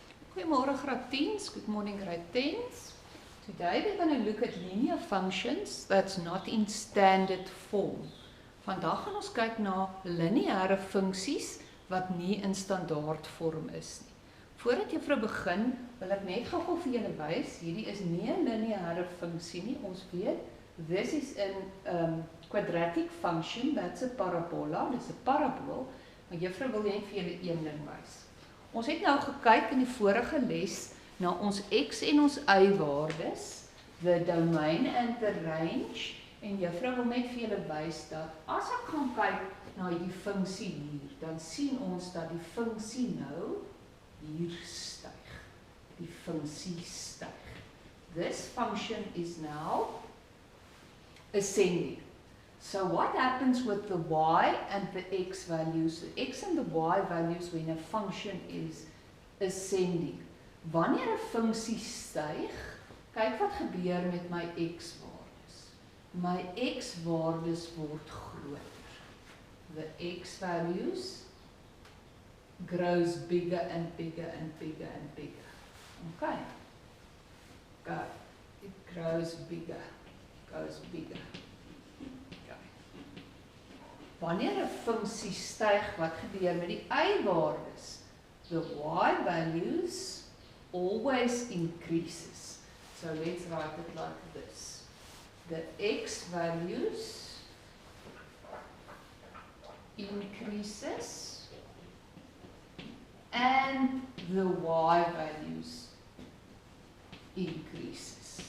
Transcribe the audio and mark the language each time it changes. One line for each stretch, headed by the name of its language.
Afrikaans: Goeiemôre graad 10s,
English: good morning grade 10s. Today we're going to look at linear functions that's not in standard form.
Afrikaans: Vandag gaan ons kyk na lineêre funksies wat nie in standaard vorm is nie. Voordat juffrou begin, wil ek net gou vir julle wys, hierdie is nie 'n lineêre funksie nie. Ons weet,
English: this is a quadratic function, that's a parabola,
Afrikaans: dis 'n parabool, maar juffrou wil net vir julle een ding wys. Ons het nou gekyk in die vorige les na ons x en ons y waardes,
English: the domain and the range,
Afrikaans: en juffrou wil net vir julle wys dat as ek gaan kyk na die funksie hier, dan sien ons dat die funksie nou hier styg. Die funksie styg.
English: This function is now ascending. So what happens with the y and the x values? The x and the y values when a function is ascending.
Afrikaans: Wanneer 'n funksie styg, kyk wat gebeur met my x-waardes. My x-waardes word groter.
English: The x values grows bigger and bigger and bigger and bigger. Okay. Go. It grows bigger. Goes bigger.
Afrikaans: Wanneer 'n funksie styg, wat gebeur met die y-waardes?
English: The y values always increases. So let's write it like this. The x values increases and the y values increases.